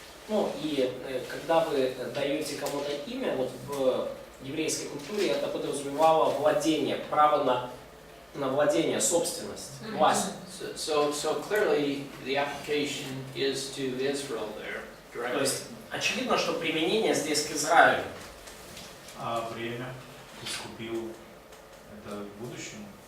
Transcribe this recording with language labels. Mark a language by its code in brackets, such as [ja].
[ru] Ну и когда вы даете кому-то имя, вот в еврейской культуре это подразумевало владение, право на владение, собственность, власть. [en] So clearly the application is to Israel there [ru] То [en] directly. [ru] есть очевидно, что применение здесь к Израилю. А время искупил это в будущем?